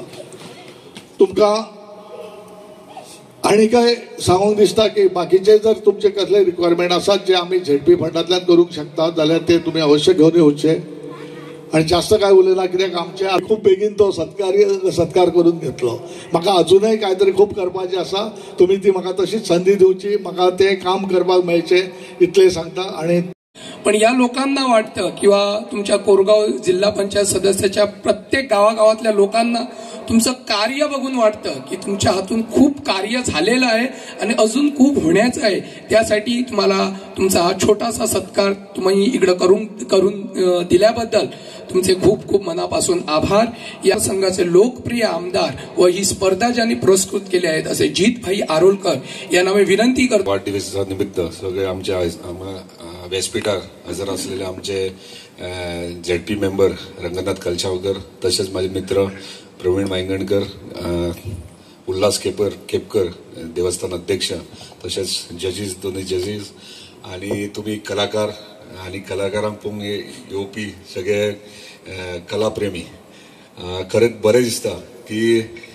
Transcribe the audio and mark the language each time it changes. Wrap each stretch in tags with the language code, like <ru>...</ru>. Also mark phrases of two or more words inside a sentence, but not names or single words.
<kok>तुमकां आणि काय सांगूंक दिसता की बाकीचे जर तुमचे कसले रिक्वायरमेंट आसात जे आमी ZP फंडांतल्यान करूंक शकता जाल्यार ते तुमी अवश्य घेवन येवचे. आणि जास्त काय उलयना, कित्याक आमचे खूप बेगीन तो सत्कार करून घेतलो. म्हाका अजूनय काहीतरी खूप करपाचें आसा. तुम्ही ती म्हाका तशीच संधी दिवची, म्हाका ते काम करपाक मेळचे इतले सांगता. आणि</kok> <mr>पण या लोकांना वाटतं किंवा तुमच्या कोरगाव जिल्हा पंचायत सदस्याच्या प्रत्येक गावागावातल्या लोकांना तुमचं कार्य बघून वाटतं की तुमच्या हातून खूप कार्य झालेलं आहे आणि अजून खूप होण्याचं आहे. त्यासाठी तुम्हाला तुमचा हा छोटासा सत्कार तुम्ही इकडं करून दिल्याबद्दल तुमचे खूप खूप मनापासून आभार. या संघाचे लोकप्रिय आमदार व ही स्पर्धा ज्यांनी पुरस्कृत केली आहेत असे जितभाई आरोलकर यांना मी विनंती करतो. वाढदिवसानिमित्त सगळे आमच्या व्यासपीठार हजर असलेले आमचे ZP मेंबर रंगनाथ कलशावकर, तसेच माझे मित्र प्रवीण वायंगणकर, उल्हास केपकर देवस्थान अध्यक्ष, तसेच जजीस, दोन्ही जजीस आणि तुम्ही कलाकार आणि</mr> <kok>कलाकारांक पळोवंक येवपी सगळे कलाप्रेमी, खरेंच बरें दिसता की</kok>